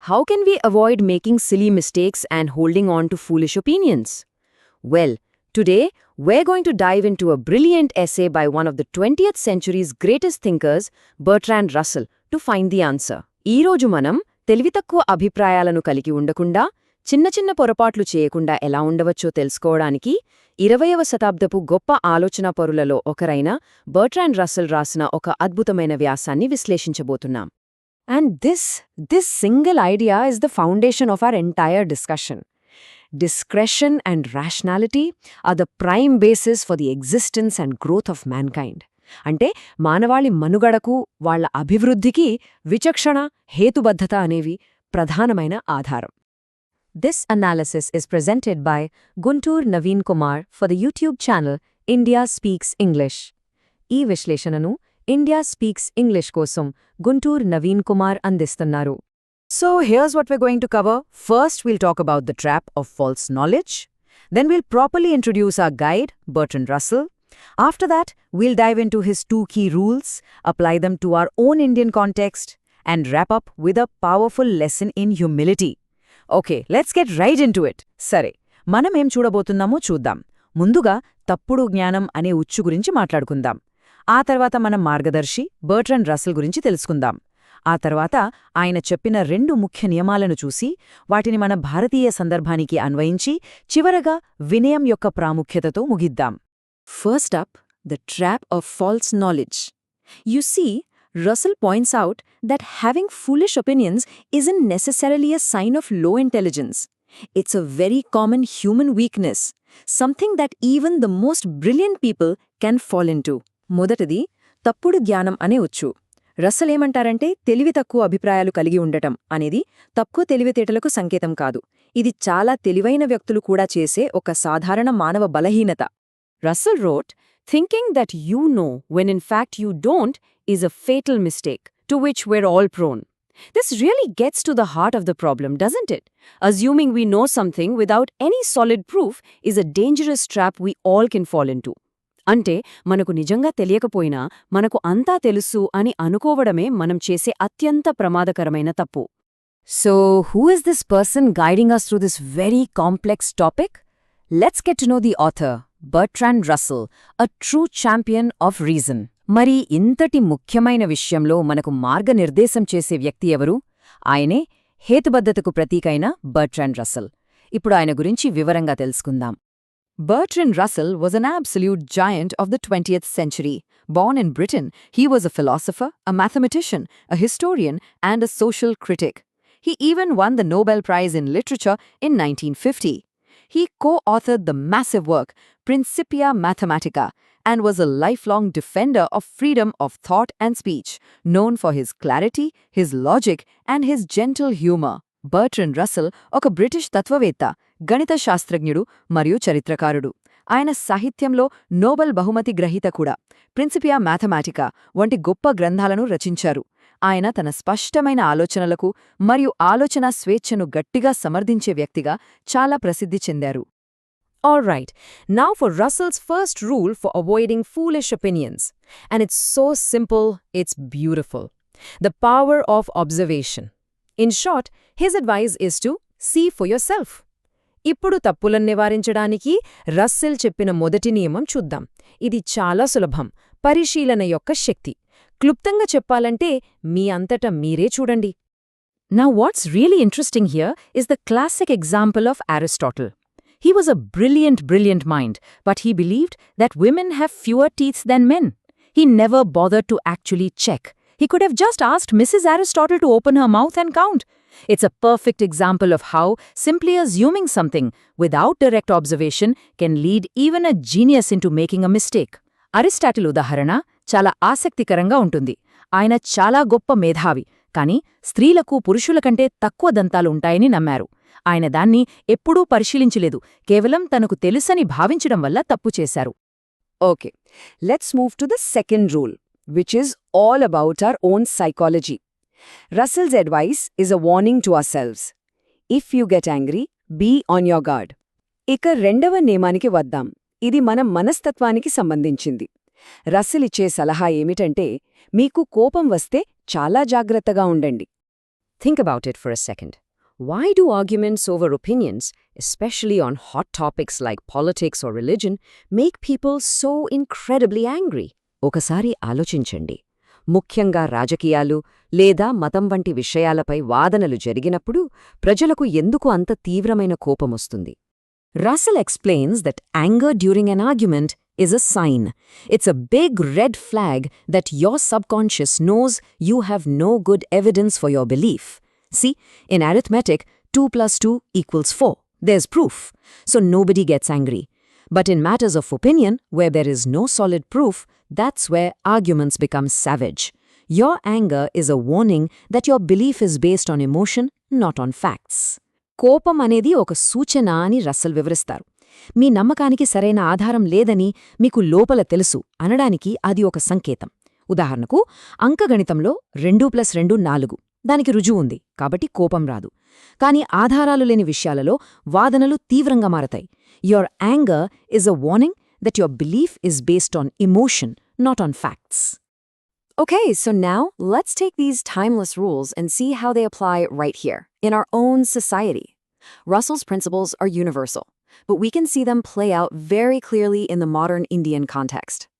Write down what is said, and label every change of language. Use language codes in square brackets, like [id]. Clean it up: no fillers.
[en] How can we avoid making silly mistakes and holding on to foolish opinions? Well, today we're going to dive into a brilliant essay by one of the 20th century's greatest thinkers, Bertrand Russell, to find the answer. [te] ఈ రోజు మనం తెలివితక్కువ అభిప్రాయాలను కలిగి ఉండకుండా చిన్న చిన్న పొరపాట్లు చేయకుండా ఎలా ఉండవచ్చో తెలుసుకోవడానికి 20వ శతాబ్దపు గొప్ప ఆలోచనాపరులలో ఒకరైన బర్ట్రాండ్ రస్సెల్ రాసిన ఒక అద్భుతమైన వ్యాసాన్ని విశ్లేషించబోతున్నాం. [en] And this single idea is the foundation of our entire discussion. Discretion and rationality are the prime basis for the existence and growth of mankind. [te] అంటే మానవాళి మనుగడకు వాళ్ల అభివృద్ధికి విచక్షణ హేతుబద్ధత అనేవి ప్రధానమైన ఆధారం. [en] This analysis is presented by Guntur Naveen Kumar for the YouTube channel India Speaks English. [te] ఈ విశ్లేషణను India Speaks English కోసం Guntur Naveen Kumar అందిస్తున్నారు. [en] So here's what we're going to cover. First, we'll talk about the trap of false knowledge. Then we'll properly introduce our guide, Bertrand Russell. After that, we'll dive into his 2 key rules, apply them to our own Indian context, and wrap up with a powerful lesson in humility. Okay, let's get right into it. [te] సరే, మనం ఏం చూడబోతున్నామో చూద్దాం. ముందుగా తప్పుడు జ్ఞానం అనే ఉచ్చు గురించి మాట్లాడుకుందాం. ఆ తర్వాత మనం మార్గదర్శి బర్ట్రాండ్ రస్సెల్ గురించి తెలుసుకుందాం. ఆ తర్వాత ఆయన చెప్పిన 2 ముఖ్య నియమాలను చూసి వాటిని మన భారతీయ సందర్భానికి అన్వయించి చివరగా వినయం యొక్క ప్రాముఖ్యతతో ముగిద్దాం. [en] First up, the trap of false knowledge. You see, Russell points out that having foolish opinions isn't necessarily a sign of low intelligence. It's a very common human weakness, something that even the most brilliant people can fall into. [te] మొదటిది తప్పుడు జ్ఞానం అనే వచ్చు. Russell ఏమంటారంటే తెలివి తక్కువ అభిప్రాయాలు కలిగి ఉండటం అనేది తక్కువ తెలివితేటలకు సంకేతం కాదు. ఇది చాలా తెలివైన వ్యక్తులు కూడా చేసే ఒక సాధారణ మానవ బలహీనత. [en] Russell wrote, "Thinking that you know when in fact you don't is a fatal mistake, to which we're all prone." This really gets to the heart of the problem, doesn't it? Assuming we know something without any solid proof is a dangerous trap we all can fall into. [te] అంటే మనకు నిజంగా తెలియకపోయినా మనకు అంతా తెలుసు అని అనుకోవడమే మనం చేసే అత్యంత ప్రమాదకరమైన తప్పు. [en] So, who is this person guiding us through this very complex topic? Let's get to know the author, Bertrand Russell, a true champion of reason. [te] మరి ఇంతటి ముఖ్యమైన విషయంలో మనకు మార్గనిర్దేశం చేసే వ్యక్తి ఎవరు? ఆయనే హేతుబద్ధతకు ప్రతీకైన బర్ట్రాండ్ రస్సెల్. ఇప్పుడు ఆయన గురించి వివరంగా తెలుసుకుందాం. [en] Bertrand Russell was an absolute giant of the 20th century. Born in Britain, he was a philosopher, a mathematician, a historian, and a social critic. He even won the Nobel Prize in Literature in 1950. He co-authored the massive work Principia Mathematica and was a lifelong defender of freedom of thought and speech, known for his clarity, his logic, and his gentle humor. [te] బర్ట్రాండ్ Russell ఒక British తత్వవేత్త, గణిత శాస్త్రజ్ఞుడు మరియు చరిత్రకారుడు. ఆయన సాహిత్యంలో Nobel బహుమతి గ్రహీత కూడా. ప్రిన్సిపియా మ్యాథమాటికా వంటి గొప్ప గ్రంథాలను రచించారు. ఆయన తన స్పష్టమైన ఆలోచనలకు మరియు ఆలోచనా స్వేచ్ఛను గట్టిగా సమర్థించే వ్యక్తిగా చాలా ప్రసిద్ధి చెందారు. [en] Alright, now for Russell's first rule for avoiding foolish opinions. And it's so simple, it's beautiful. The power of observation. In short, his advice is to see for yourself. [te] ఇప్పుడు తప్పులను నివారించడానికి రస్సెల్ చెప్పిన మొదటి నియమం చూద్దాం. ఇది చాలా సులభం. పరిశీలన యొక్క శక్తి. క్లుప్తంగా చెప్పాలంటే మీ అంతట మీరే చూడండి. [en] Now what's really interesting here is the classic example of Aristotle. He was a brilliant mind, but he believed that women have fewer teeth than men. He never bothered to actually check. He could have just asked Mrs. Aristotle to open her mouth and count. It's a perfect example of how simply assuming something without direct observation can lead even a genius into making a mistake. [te] Aristotle ఉదాహరణ చాలా ఆసక్తికరంగా ఉంటుంది. ఆయన చాలా గొప్ప మేధావి, కానీ స్త్రీలకు పురుషుల కంటే తక్కువ దంతాలు ఉంటాయని నమ్మారు. ఆయన దాన్ని ఎప్పుడూ పరిశీలించలేదు, కేవలం తనకు తెలుసని భావించడం వల్ల తప్పు చేశారు. [en] Okay, let's move to the second rule, which is all about our own psychology. Russell's advice is a warning to ourselves. If you get angry, be on your guard. [te] ఇక రెండవ నియమానికి వద్దాం. ఇది మన మనస్తత్వానికి సంబంధించింది. రస్సెల్ ఇచ్చే సలహా ఏమిటంటే, మీకు కోపం వస్తే చాలా జాగ్రత్తగా ఉండండి. [en] Think about it for a second. Why do arguments over opinions, especially on hot topics like politics or religion, make people so incredibly angry? [te] ఒకసారి ఆలోచించండి. ముఖ్యంగా రాజకీయాలు లేదా మతం వంటి విషయాలపై వాదనలు జరిగినప్పుడు ప్రజలకు ఎందుకు అంత తీవ్రమైన కోపమొస్తుంది? [en] Russell explains that anger during an argument is a sign. It's a big red flag that your subconscious knows you have no good evidence for your belief. See, in arithmetic, 2 plus 2 equals 4. There's proof. So nobody gets angry. But in matters of opinion, where there is no solid proof, that's where arguments become savage. Your anger is a warning that your belief is based on emotion, not on facts. [te] కోపం అనేది ఒక సూచన అని Russell వివరిస్తారు. మీ నమ్మకానికి సరైన ఆధారం లేదని మీకు లోపల తెలుసు అనడానికి అది ఒక సంకేతం. ఉదాహరణకు, అంకగణితంలో 2+2 4. దానికి రుజువుంది, కాబట్టి కోపం రాదు. కాని ఆధారాలు లేని విషయాలలో వాదనలు తీవ్రంగా మారతాయి. [en] Your anger is a warning that your belief is based on emotion, not on facts. Okay, so now let's take these timeless rules and see how they apply right here, in our own society. Russell's principles are universal, but we can see them play out very clearly in the modern Indian context.